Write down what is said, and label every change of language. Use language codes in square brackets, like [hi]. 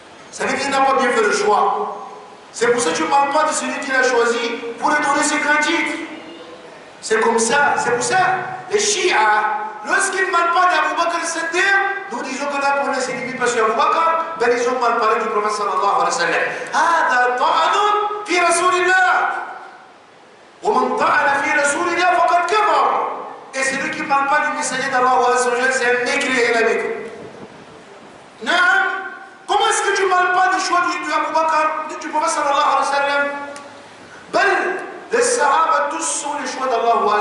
[fr] Ça veut dire qu'il n'a pas bien fait le choix. C'est pour ça que tu ne parles pas de celui qu'il a choisi pour lui donner ses crédits. C'est comme ça, c'est pour ça. Les Shia, lorsqu'ils ne parlent pas d'Abu Bakr al-Siddiq, nous disons que là pour les séduire parce qu'Abu Bakr, ben ils ont mal parlé du prophète sallallahu alayhi wa sallam. [ar] هذا طعن في رسول الله ومن طعن في رسول الله فقد كفر. [fr] Et celui qui ne parle pas du messager d'Allah, c'est un mécréant et la mécréant. Non. Comment est-ce que tu ne parles pas du choix d'Abu Bakr, du prophète sallallahu alayhi wa sallam? Ben, les Sahaba, tous sont les choix d'Allah.